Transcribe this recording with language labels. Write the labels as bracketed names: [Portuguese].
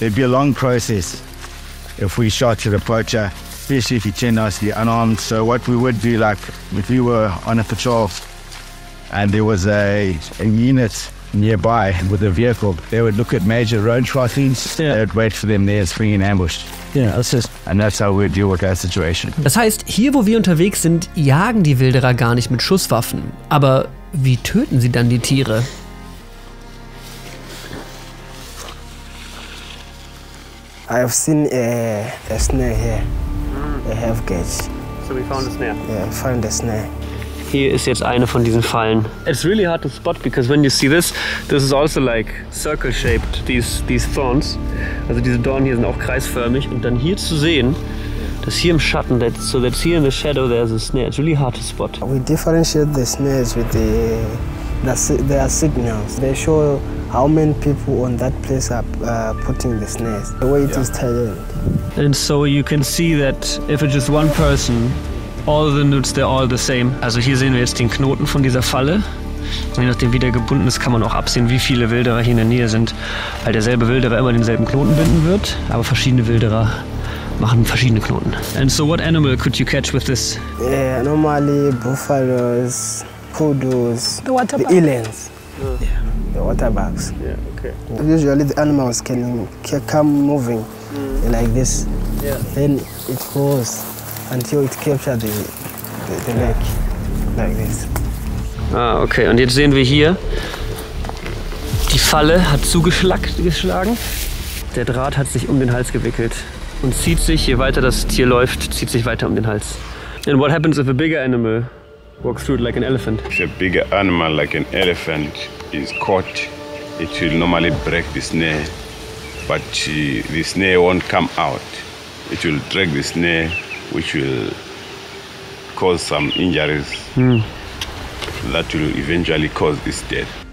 [English] There'd be a long process if we shot at a poacher, especially if he turned out to be unarmed. So what we would do, like if we were on a patrol and there was a unit nearby with a vehicle, they would look at major road crossings. They would wait for them there, spring in ambush. And that's how we deal with that situation. [German] Das heißt, hier wo wir unterwegs sind, jagen die Wilderer gar nicht mit Schusswaffen. Aber wie töten sie dann die Tiere? [English] I've seen a snare here, a half gauge. So we found a snare. Yeah, I found a snare. [German] Hier ist jetzt eine von diesen Fallen. [English] It's really hard to spot because when you see this is also like circle shaped, these thorns. [German] Also diese Dornen hier sind auch kreisförmig und dann hier zu sehen, dass hier im Schatten, [English] so that's here in the shadow there's a snare. It's really hard to spot. We differentiate the snares with their signals. They show how many people on that place are putting the snares. The way it is tied. And so you can see that if it's just one person, all the nuts, they're all the same. [German] Also hier sehen wir jetzt den Knoten von dieser Falle. Je nachdem wie der gebunden ist, kann man auch absehen, wie viele Wilderer hier in der Nähe sind. Weil derselbe Wilderer immer denselben Knoten binden wird, aber verschiedene Wilderer machen verschiedene Knoten. [English] And so what animal could you catch with this? Yeah, normally buffaloes, kudos, the elands, the waterbucks. Yeah, okay. Usually the animals can come moving like this. Yeah. Then it goes until it captures the neck, like this. Ah, okay. [German] Und jetzt sehen wir hier, die Falle hat zugeschlagen. Der Draht hat sich um den Hals gewickelt und zieht sich, je weiter das Tier läuft, zieht sich weiter um den Hals. [English] And what happens if a bigger animal walks through it like an elephant? If a bigger animal like an elephant is caught, it will normally break the snare, but the snare won't come out. It will drag the snare, which will cause some injuries that will eventually cause its death.